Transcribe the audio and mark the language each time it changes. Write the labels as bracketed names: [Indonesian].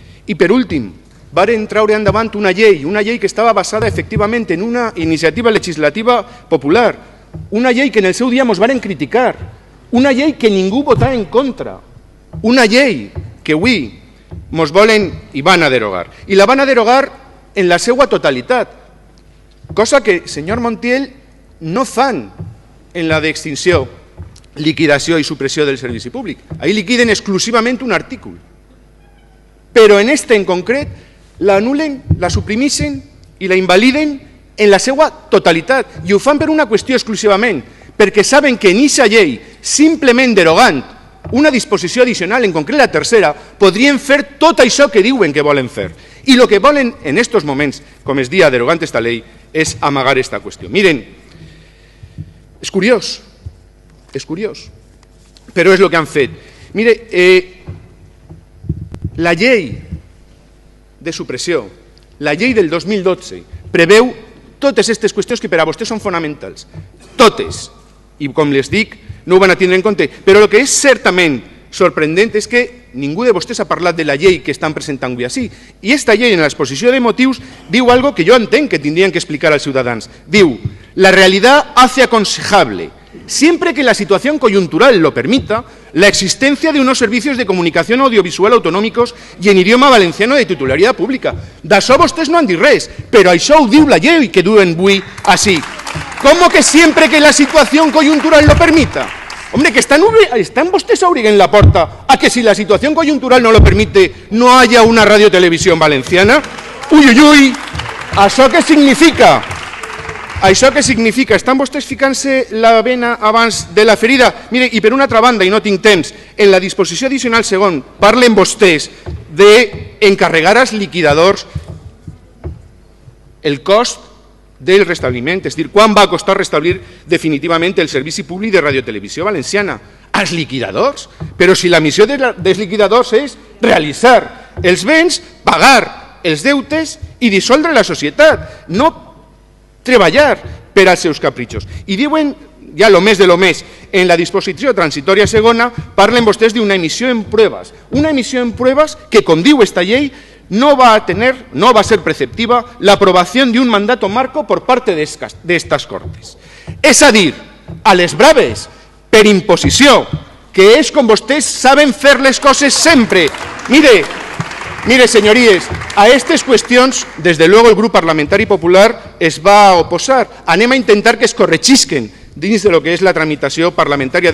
[Catalan] I per últim, varen traure endavant una llei que estava basada efectivament en una iniciativa legislativa popular, una llei que en el seu dia ens varen criticar, una llei que ningú votava en contra, una llei que avui ens volen i van a derogar. I la van a derogar en la seva totalitat, cosa que, senyor Montiel, no fan en la d'extinció, liquidació i supressió del servici públic. Ahí liquiden exclusivament un artícul. Però en este en concret la anulen, la suprimeixen i la invaliden en la seva totalitat. I ho fan per una qüestió exclusivament, perquè saben que en aquesta llei, simplement derogant una disposició addicional, en concret la tercera, podrien fer tot això que diuen que volen fer. I el que volen en aquests moments, com es dia derogant aquesta llei, és amagar aquesta qüestió. Miren, és curiós, però és el que han fet. Mire, la llei de supressió. La llei del 2012 preveu totes aquestes qüestions que per a vostès són fonamentals. Totes. I com les dic, no ho van a tindre en compte. Però el que és certament sorprendent és que ningú de vostès ha parlat de la llei que estan presentant avui així. I aquesta llei, en l'exposició de motius, diu algo que jo entenc que tindrien que explicar als ciutadans. [Spanish] Diu, la realidad hace aconsejable, siempre que la situación coyuntural lo permita, la existencia de unos servicios de comunicación audiovisual autonòmicos i en idioma valenciano de titularitat pública. [Catalan] D'això vostès no han dit res, però això ho diu la llei que duen avui així. [Spanish] ¿Cómo que siempre que la situación coyuntural lo permita? Hombre, que están [Catalan] vostès obriguen la porta [Spanish] a que si la situación coyuntural no lo permite no haya una radiotelevisión valenciana? [Catalan] Ui, ui, ui, ¿això què significa? Això què significa? Estan vostès ficant-se la vena abans de la ferida? Mire, i per una altra banda, i no tinc temps, en la disposició addicional segon parlen vostès d'encarregar als liquidadors el cost del restabliment, és a dir, quan va costar restablir definitivament el servici públic de radiotelevisió valenciana? Als liquidadors? Però si la missió dels liquidadors és realitzar els béns, pagar els deutes i dissoldre la societat, no treballar per als seus capritxos. I diuen, ja lo més de lo més, en la disposició transitòria segona parlen vostès d'una emissió en pruebas. Una emissió en pruebas que, com diu esta llei, [Spanish] no va a ser preceptiva la aprobación de un mandato marco por parte de estas Cortes. [Catalan] És a dir, a les braves, per imposició, que és com vostès saben fer les coses sempre. [Spanish] Mire, señorías, a estas cuestiones, desde luego el Grupo Parlamentari Popular [Catalan] es va a oposar. Anem a intentar que es correchisquen dins de lo que és la tramitació parlamentària.